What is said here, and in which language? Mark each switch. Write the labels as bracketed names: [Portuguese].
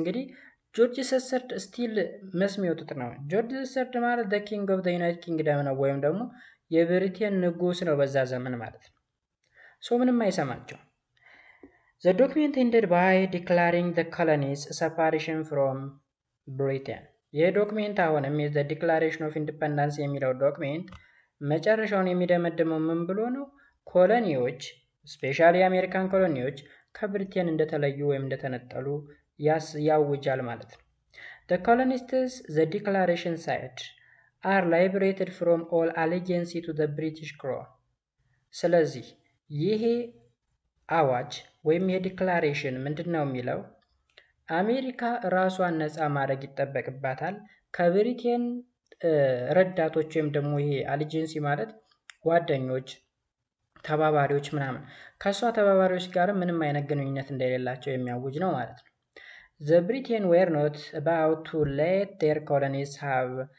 [Amharic] እንግዲህ ጆርጅ ሰሰርድ ስቲል መስም ይወጡት ነው። ጆርጅ ሰሰርድ ማለት [English] the king of the United Kingdom [Amharic] ነው፣ ወይም ደግሞ የብሪቴን ንጉስ ነው በዛ ዘመን ማለት ነው። ምንም አይሰማቸው። [English] The document ended by declaring the colonies separation from Britain. [Amharic] ይህ ዶክሜንት አሁንም the Declaration of Independence የሚለው ዶክሜንት መጨረሻውን የሚደመድመው ምን ብሎ ነው? ኮሎኒዎች ስፔሻሊ የአሜሪካን ኮሎኒዎች ከብሪቴን እንደተለዩ ወይም እንደተነጠሉ ያውጃል ማለት ነው። [English] The colonists, the declaration said, are liberated from all allegiance to the British crown. [Amharic] ስለዚህ ይሄ አዋጅ ወይም የዲክላሬሽን ምንድን ነው የሚለው? አሜሪካ ራሷን ነፃ ማድረግ ይጠበቅባታል ከብሪቴን ረዳቶች ወይም ደግሞ ይሄ አሊጀንሲ ማለት ጓደኞች፣ ተባባሪዎች ምናምን ከሷ ተባባሪዎች ጋር ምንም አይነት ግንኙነት እንደሌላቸው የሚያውጅ ነው ማለት ነው። [English] The Britain were not about to let their colonies have